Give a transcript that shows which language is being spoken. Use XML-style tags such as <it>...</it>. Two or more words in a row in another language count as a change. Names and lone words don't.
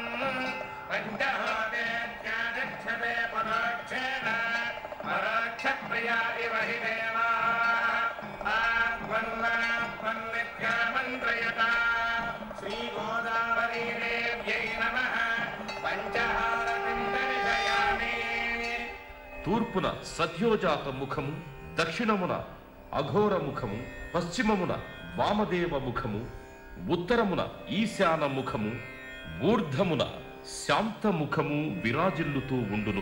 <sa>पञ्चहोतेत्यागच्छते परोक्षेण परोक्षप्रिया इव हि देवाः आत्मन्नात्मन्नित्यामन्त्रयता श्रीगोदावरीदेव्यै नमः पञ्चहारतिं दर्शयामि।</sa> <te>తూర్పున సద్యోజాత ముఖము, దక్షిణమున అఘోర ముఖము, పశ్చిమమున వామదేవ ముఖము, ఉత్తరమున ఈశాన ముఖము, ఊర్ధమున శాంత ముఖము విరాజిల్లుతూ ఉండును.</te>